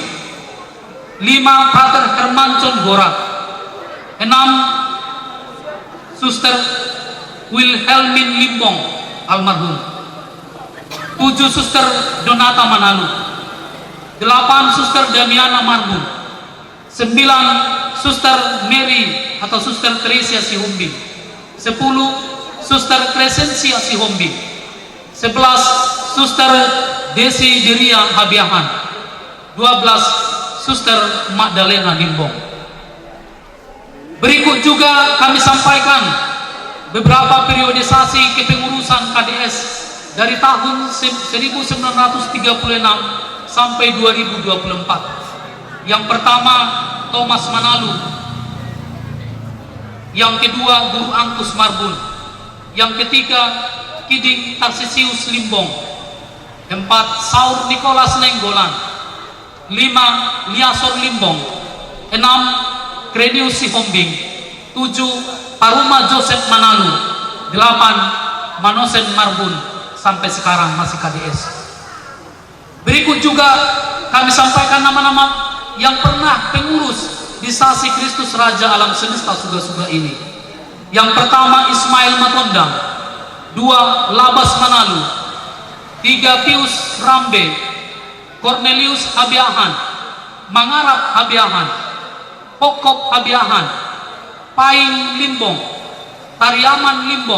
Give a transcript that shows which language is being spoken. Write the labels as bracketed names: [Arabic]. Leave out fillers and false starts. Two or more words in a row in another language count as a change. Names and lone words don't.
[Indonesian] 5, Pater Hermancon Gorak. 6, Suster Wilhelmin Limbong almarhum. 7, Suster Donata Manalu. 8, Suster Damiana Marhum. 9, Suster Mary atau Suster Teresia Sihombing. 10, Suster Crescencia Sihombing. 11, Suster Desi Deria Habiahan. 12, Suster Magdalena Limbong. Berikut juga kami sampaikan beberapa periodisasi kepengurusan KDS dari tahun 1936 sampai 2024. Yang pertama, Thomas Manalu. Yang kedua, Guru Angkus Marbun. Yang ketiga, Kiding Tarsisius Limbong. 4, Saur Nicholas Nenggolan. 5, Liasor Limbong. 6, Kredius Sihombing. 7, Paruma Joseph Manalu. 8, Manosen Marbun. Sampai sekarang masih KDS. Berikut juga kami sampaikan nama-nama yang pernah pengurus di Stasi Kristus Raja Alam Semesta Suga-Suga ini. Yang pertama, Ismail Matondang. 2, Labas Manalu. 3, Pius Rambe. Cornelius Habiahan. Mangarap Habiahan. Pokop Habiahan. Paing Limbong. Tariaman Limbong.